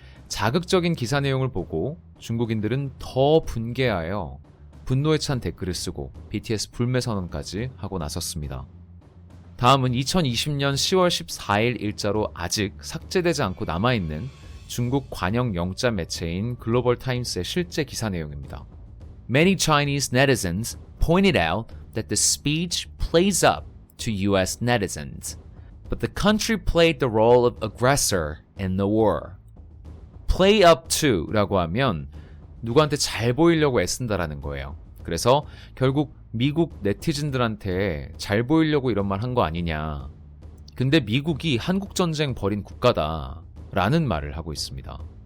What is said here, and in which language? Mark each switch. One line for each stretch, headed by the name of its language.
Korean: 자극적인 기사 내용을 보고 중국인들은 더 분개하여 분노에 찬 댓글을 쓰고 BTS 불매 선언까지 하고 나섰습니다. 다음은 2020년 10월 14일 일자로 아직 삭제되지 않고 남아있는 중국 관영 영자 매체인 글로벌 타임스의 실제 기사 내용입니다.
English: Many Chinese netizens pointed out that the speech plays up to US netizens, but the country played the role of aggressor in the war. play up to
Korean: 라고 하면 누구한테 잘 보이려고 애쓴다라는 거예요. 그래서 결국 미국 네티즌들한테 잘 보이려고 이런 말 한 거 아니냐. 근데 미국이 한국 전쟁 벌인 국가다 라는 말을 하고 있습니다.